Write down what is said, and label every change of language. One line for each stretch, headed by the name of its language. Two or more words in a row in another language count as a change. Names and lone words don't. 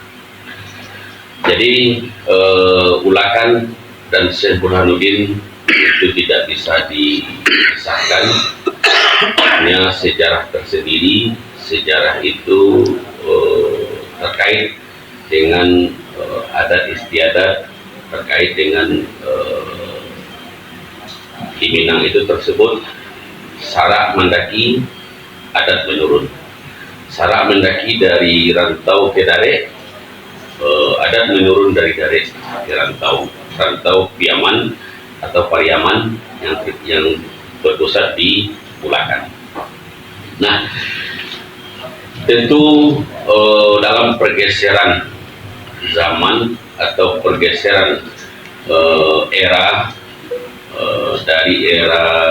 Indonesian: Jadi Ulakan dan Syekh Burhanuddin itu tidak bisa dipisahkan, hanya sejarah tersendiri. Sejarah itu terkait dengan adat istiadat, terkait dengan di Minang itu tersebut
Minangkabau: sarak mendaki, adat menurun. Sarak mendaki
Indonesian: dari rantau ke Dare,
Minangkabau: adat menurun
Indonesian: dari Dare ke rantau Piaman atau Pariaman yang berpusat di Ulakan. Nah, tentu dalam pergeseran zaman atau pergeseran era dari era